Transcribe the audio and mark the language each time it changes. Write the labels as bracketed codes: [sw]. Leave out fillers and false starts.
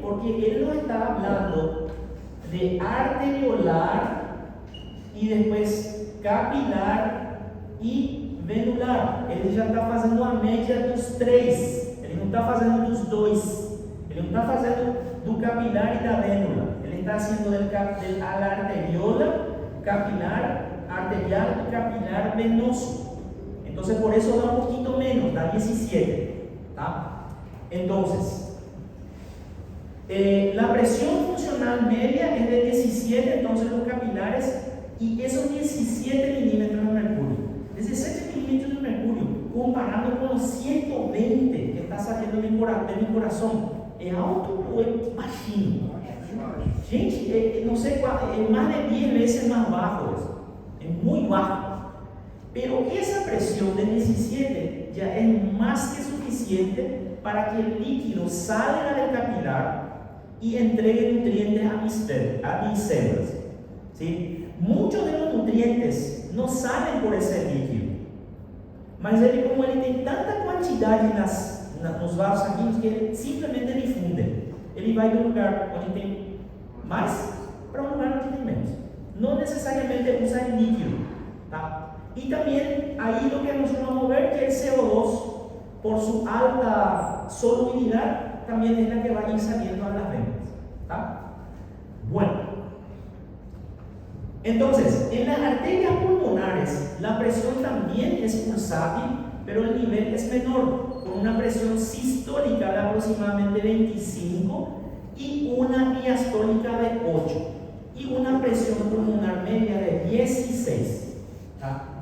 [es] Porque él nos está hablando de arteriolar y después capilar y venular. [pt] Ele já está fazendo a média dos 3, ele não está fazendo dos 2, ele não está fazendo [es] capilar y la vénula. Él está haciendo a la arteriola, capilar, arterial y capilar venoso. Entonces por eso da un poquito menos, da 17. ¿Tá? Entonces, la presión funcional media es de 17, entonces los capilares, y esos 17 milímetros de mercurio. 17 milímetros de mercurio, comparando con los 120 que está saliendo de mi corazón, ¿es alto o es bajísimo? Gente, no sé cuál, es más de 10 veces más bajo eso, es muy bajo. Pero esa presión de 17 ya es más que suficiente para que el líquido salga del capilar y entregue nutrientes a mis células. ¿Sí? Muchos de los nutrientes no salen por ese líquido, [pt] mas ele, como ele tem tanta quantidade nos vasos sanguíneos, que ele simplesmente difunde. Ele vai de um lugar onde tem mais para um lugar onde tem menos. Não necessariamente usa [es] el líquido. ¿Tá? Y también ahí lo que nosotros vamos a ver que el CO2, por su alta solubilidad, también es la que va a ir saliendo a las venas. ¿Tá? Bueno, entonces, en las arterias pulmonares la presión también es pulsátil, pero el nivel es menor, con una presión sistólica de aproximadamente 25 y una diastólica de 8 y una presión pulmonar media de 16, ¿tá?